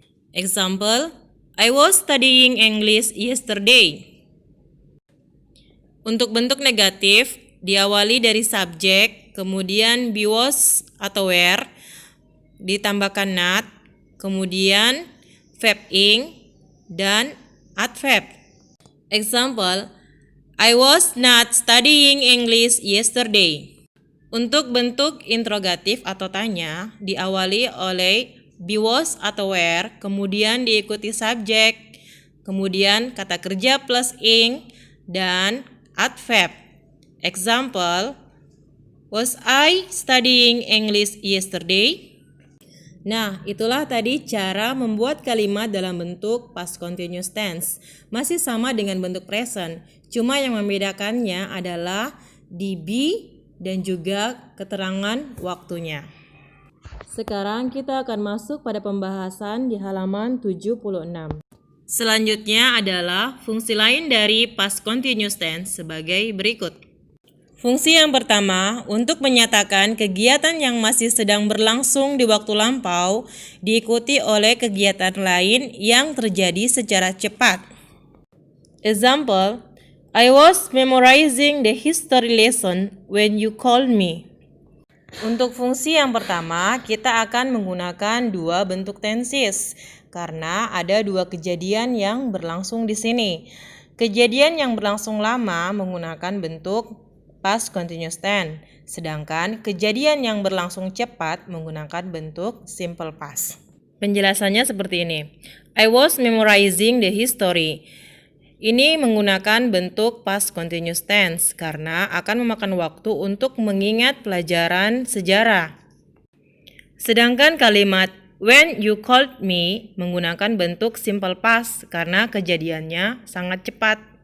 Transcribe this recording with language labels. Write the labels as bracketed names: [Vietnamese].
[English] Example, I was studying English yesterday. [Indonesian] Untuk bentuk negatif diawali dari subjek, kemudian be, was, atau were, ditambahkan not, kemudian verb ing, dan adverb. [English] Example, I was not studying English yesterday. [Indonesian] Untuk bentuk interrogatif atau tanya, diawali oleh be, was, atau were, kemudian diikuti subjek, kemudian kata kerja plus ing, dan adverb. [English] Example, was I studying English yesterday? [Indonesian] Nah, itulah tadi cara membuat kalimat dalam bentuk past continuous tense. Masih sama dengan bentuk present, cuma yang membedakannya adalah di be dan juga keterangan waktunya. Sekarang kita akan masuk pada pembahasan di halaman 76. Selanjutnya adalah fungsi lain dari past continuous tense sebagai berikut. Fungsi yang pertama, untuk menyatakan kegiatan yang masih sedang berlangsung di waktu lampau diikuti oleh kegiatan lain yang terjadi secara cepat. [English] Example, I was memorizing the history lesson when you called me. [Indonesian] Untuk fungsi yang pertama, kita akan menggunakan dua bentuk tenses karena ada dua kejadian yang berlangsung di sini. Kejadian yang berlangsung lama menggunakan bentuk past continuous tense, sedangkan kejadian yang berlangsung cepat menggunakan bentuk simple past. Penjelasannya seperti ini. [English] I was memorizing the history. [Indonesian] Ini menggunakan bentuk past continuous tense karena akan memakan waktu untuk mengingat pelajaran sejarah. Sedangkan kalimat [English] when you called me [Indonesian] menggunakan bentuk simple past karena kejadiannya sangat cepat.